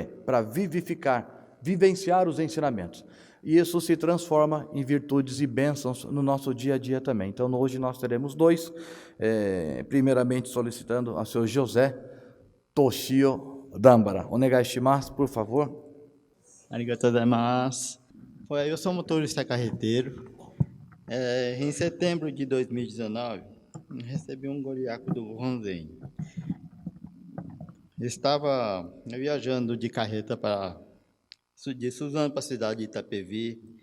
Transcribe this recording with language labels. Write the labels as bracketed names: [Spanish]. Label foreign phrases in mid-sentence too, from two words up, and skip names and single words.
[Portuguese] Para vivenciar os ensinamentos. E isso se transforma em virtudes e bênçãos no nosso dia a dia também. Então, hoje nós teremos dois, primeiramente solicitando ao senhor José Toshio Dambara. [Japanese] お願いします, [Portuguese] por favor. [Japanese] ありがとうございます. [Portuguese] Eu sou motorista carreteiro. Em setembro de 2019, recebi um goriaco do Ronzen. Estava viajando de carreta de Suzano para a cidade de Itapevi.